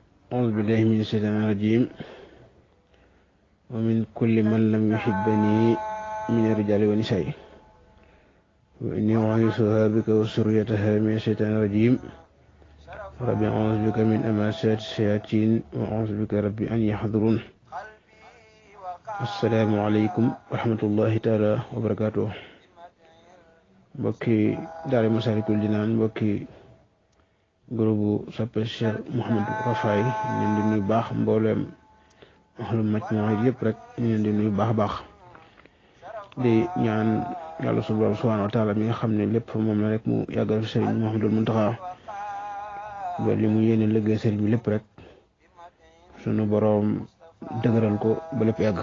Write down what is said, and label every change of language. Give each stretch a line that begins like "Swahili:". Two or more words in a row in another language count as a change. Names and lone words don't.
Arabic: أعوذ بالله من الشيطان الرجيم ومن كل من لم يحبني من الرجال والنساء وإني أعيذها بك وذريتها من الشيطان الرجيم ربي أعوذ بك من همزات الشياطين وأعوذ بك ربي أن يحضرون. السلام عليكم ورحمة الله تعالى وبركاته.
Wolof: mbokki daara Masaalikul Jinaan, mbokki groupe soppe Cheikh Mouhamadou Rafaay ñu leen di nuyu baax, mbooleem
Arabic: أهل المجموعة
Wolof: yëpp rek ñu leen di nuyu baax baax di ñaan yàlla
Arabic: سبحانه وتعالى
Wolof: mi nga xam ne lépp moom la rek mu yàggal fi sëriñ Mouhamadul Muntaxa ba li mu yéene liggéey sëriñ bi lépp rek sunu boroom dëgëral ko ba lépp yàgg.